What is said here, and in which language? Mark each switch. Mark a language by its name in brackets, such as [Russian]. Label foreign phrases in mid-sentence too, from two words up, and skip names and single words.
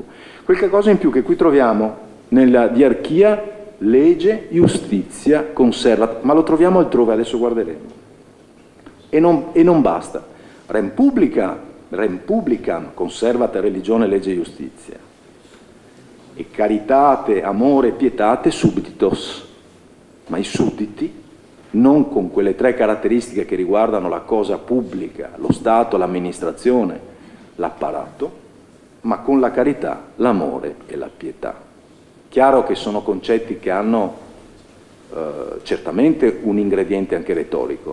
[Italian] Quel qualcosa in più che qui troviamo nella diarchia legge, giustizia, conservat, ma lo troviamo altrove, adesso guarderemo. E non basta. [Latin] Rem publicam conservat religione, legge, giustizia. E caritate, amore, pietate subditos. [Italian] Ma i sudditi, non con quelle tre caratteristiche che riguardano la cosa pubblica, lo Stato, l'amministrazione, l'apparato, ma con la carità, l'amore e la pietà. Chiaro che sono concetti che hanno certamente un ingrediente anche retorico.